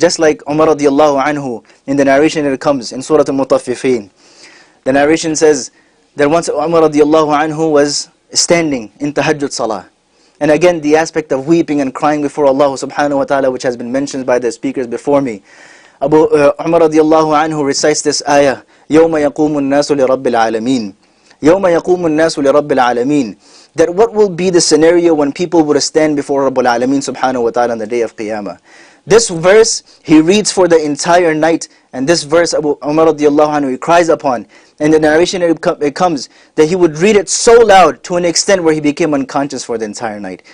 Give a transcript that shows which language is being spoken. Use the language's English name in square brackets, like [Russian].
[English] Just like Umar radiallahu anhu, in the narration that it comes in Surah Al-Mutaffifin. The narration says that once Umar radiallahu anhu was standing in tahajjud salah. And again, the aspect of weeping and crying before Allah subhanahu wa ta'ala, which has been mentioned by the speakers before me. Umar radiallahu anhu recites this ayah, [Arabic] يَوْمَ يَقُومُ النَّاسُ لِرَبِّ الْعَالَمِينَ يَوْمَ يَقُومُ النَّاسُ لِرَبِّ الْعَالَمِينَ. [English] That what will be the scenario when people would stand before Rabbul Alameen subhanahu wa ta'ala on the day of Qiyamah. This verse, he reads for the entire night, and this verse, Umar radiallahu anhu, he cries upon. And the narration it comes that he would read it so loud to an extent where he became unconscious for the entire night.